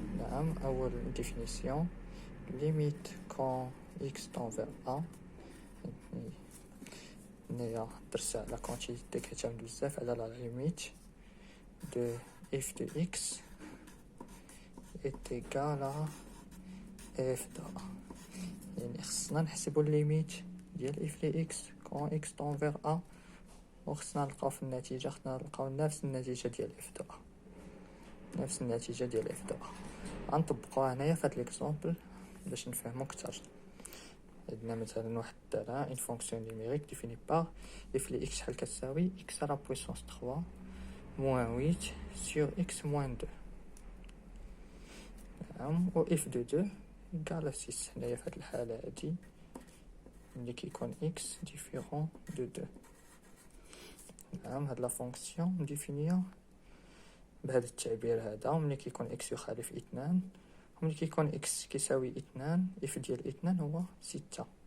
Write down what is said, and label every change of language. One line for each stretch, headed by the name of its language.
Arabic: نعم، أول
French: définition limite quand x tend vers a.
Arabic: هنايا درس على كونتينيتي كيعتمد بزاف على لا ليميت
French: de f de x est égal à f de a.
Arabic: يعني خصنا نحسبوا الليميت ديال f ل x
French: quand x tend vers a،
Arabic: وخصنا نلقاو في النتيجة نفس النتيجة ديال f de a. غنطبقوها هنايا في هاد ليكزومبل باش نفهمو كتر. عندنا مثلا واحد الدالة
French: une fonction numérique définie par f ل x
Arabic: شحال كتساوي
French: x à la puissance 3 moins 8 sur x moins 2.
Arabic: نعم، و
French: f de 2 égal à 6.
Arabic: هنايا في هاد الحالة هادي ملي كيكون
French: x différent de 2.
Arabic: نعم، هاد لا فونكسيون مديفينيا بهذا التعبير هذا. ملي كيكون x يخالف 2 وملي كيكون x كيساوي 2 f ديال 2 هو 6.